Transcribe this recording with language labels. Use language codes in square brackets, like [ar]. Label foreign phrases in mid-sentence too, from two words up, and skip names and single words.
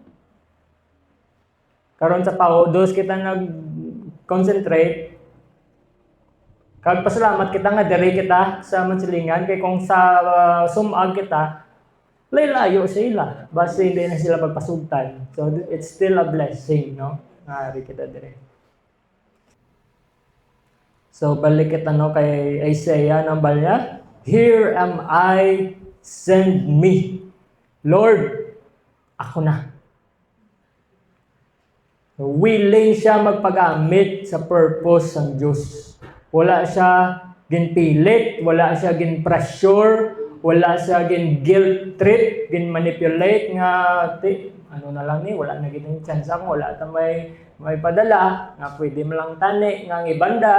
[hil] Karon sa paudos kita nag-concentrate. Kag pasalamat kita nga diri kita sa Mansilingan kay kung sa sumag kita layo sila basta hindi na sila pagpasugtan. [en] So it's still a blessing, no? [hil] Ngari kita dire. So balik kita no kay Isaiah nambal niya, [en] "Here am I, send me. [hil] Lord, ako na." Willing siya magpagamit sa purpose ng Diyos. Wala siya ginpilit, wala siya ginpressure, wala siya gin- [en] guilt trip, [hil] gin-manipulate nga, ano na lang ni, wala na gitong chance ako, wala ta may padala, nga pwede mo lang tani, nga ibanda.